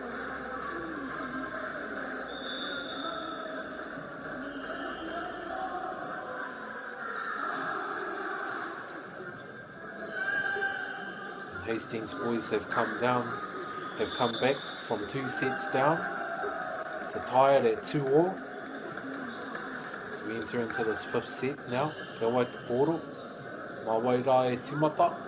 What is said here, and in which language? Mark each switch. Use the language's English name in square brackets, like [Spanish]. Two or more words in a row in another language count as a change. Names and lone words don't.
[English] Hastings boys have come back from 2 sets down to tie it at 2-all. So we enter into this fifth set now. [Māori] Ka wai te poro, mā wai rā e timata.